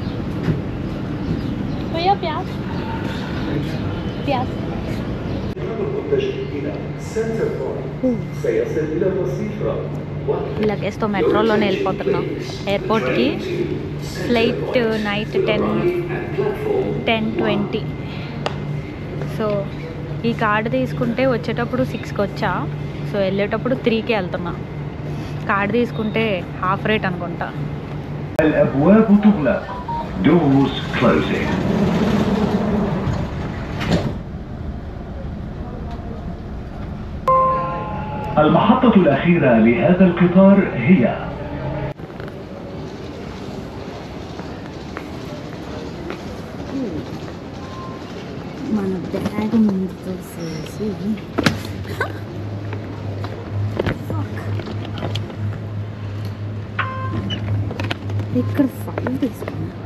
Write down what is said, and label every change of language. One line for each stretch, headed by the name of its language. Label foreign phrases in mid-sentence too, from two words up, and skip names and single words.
Telugu: ప్యాస్ ప్యాస్ లగేజ్తో మెట్రోలోనే వెళ్ళిపోతున్నాం ఎయిర్పోర్ట్కి.
English: flight night
Telugu: 10:20. సో ఈ కార్డు తీసుకుంటే వచ్చేటప్పుడు 6కి వచ్చా. సో వెళ్ళేటప్పుడు 3కి వెళ్తున్నా. కార్డు తీసుకుంటే
English: half rate
Telugu: అనుకుంటా.
Arabic: المحطة الأخيرة لهذا القطار هي
Telugu: మన బ్యాగ్ తీసేసి ఇక్కడ 5 తీసుకున్నా.